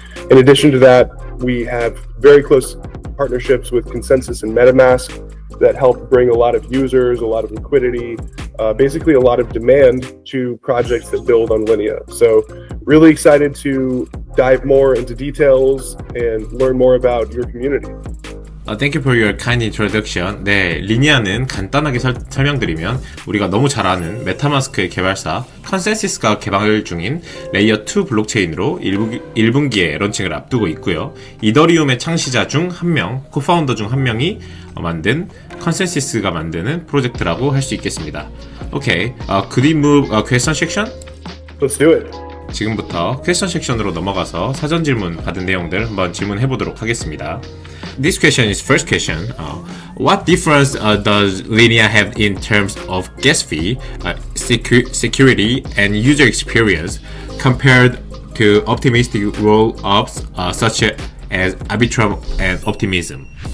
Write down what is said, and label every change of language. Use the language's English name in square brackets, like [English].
[English] In addition to that, we have very close partnerships with Consensus and Metamask that help bring a lot of users, a lot of liquidity, basically a lot of demand to projects that build on Linea. So really excited to dive more into details and learn more about your community. Thank you for your kind introduction. [Korean] 네, 리니아는 간단하게 설명드리면 우리가 너무 잘 아는 메타마스크의 개발사 컨센시스가 개발 중인 레이어 2 블록체인으로 1분기에 런칭을 앞두고 있고요. 이더리움의 창시자 중 한 명, 코파운더 중 한 명이 만든 컨센시스가 만드는 프로젝트라고 할 수 있겠습니다. [English] Okay, could we move question section? Let's do it. [Korean] 지금부터 퀘스천 섹션으로 넘어가서 사전 질문 받은 내용들 한번 질문해 보도록 하겠습니다. [English] This question is first question. What difference does Linea have in terms of gas fee, security, and user experience compared to optimistic roll-ups such as Arbitrum and Optimism?